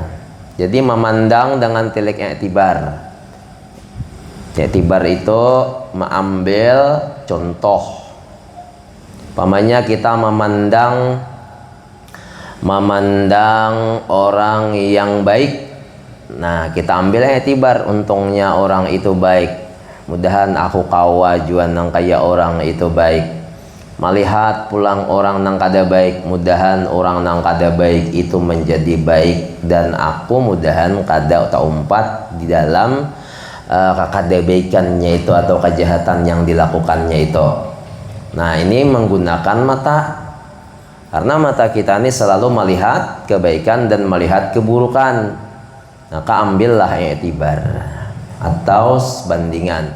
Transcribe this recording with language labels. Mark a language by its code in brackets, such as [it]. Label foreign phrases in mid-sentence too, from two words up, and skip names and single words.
[id] Jadi memandang dengan tilik i'tibar. I'tibar itu mengambil contoh. Umpamanya kita memandang orang yang baik. Nah, kita ambil i'tibar, untungnya orang itu baik. [bjn] Mudahan aku kawajuan nang kaya orang itu baik. Melihat pulang orang nang kada baik, mudahan orang nang kada baik itu menjadi baik, dan aku mudahan kada umpat di dalam kadebaikannya itu atau kejahatan yang dilakukannya itu. [id] Nah, ini menggunakan mata. Karena mata kita ini selalu melihat kebaikan dan melihat keburukan. Maka ambillah i'tibar atau bandingan.